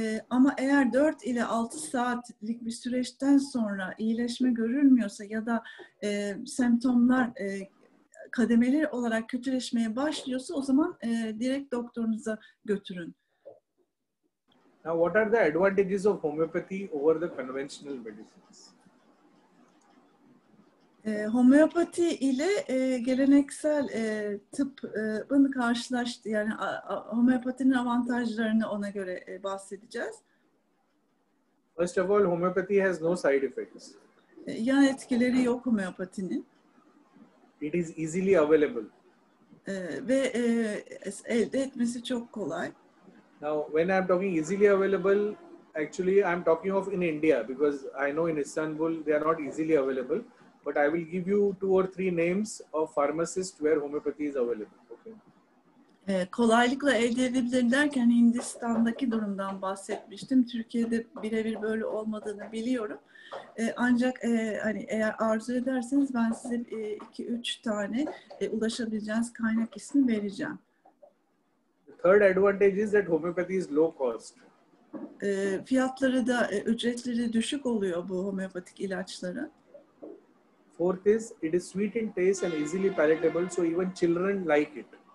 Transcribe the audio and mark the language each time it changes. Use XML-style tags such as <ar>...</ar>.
<tr>Ama eğer 4 ile 6 saatlik bir süreçten sonra iyileşme görülmüyorsa ya da semptomlar kademeli olarak kötüleşmeye başlıyorsa o zaman direkt doktorunuza götürün.</tr> <en>Now, what are the advantages of homeopathy over the conventional medicines?</en> <tr>Homeopati ile geleneksel tıbbın karşılaştı, yani homeopatinin avantajlarını ona göre bahsedeceğiz.</tr> <en>First of all, homeopathy has no side effects.</en> <tr>Yan etkileri yok homeopatinin.</tr> <en>It is easily available.</en> <tr>Ve elde etmesi çok kolay.</tr> <en>Now, when I am talking easily available, actually I am talking of in India because I know in Istanbul they are not easily available. But I will give you 2 or 3 names of pharmacists where homeopathy is available. Okay.</en> <tr>Kolaylıkla elde edebilir derken Hindistan'daki durumdan bahsetmiştim. Türkiye'de birebir böyle olmadığını biliyorum. Ancak hani eğer arzu ederseniz ben size 2-3 tane ulaşabileceğiniz kaynak ismi vereceğim.</tr> <en>The third advantage is that homeopathy is low cost.</en> <tr>Fiyatları da ücretleri düşük oluyor bu homeopatik ilaçların.</tr> <en>Fourth is it is sweet in taste and easily palatable, so even children like it.</en>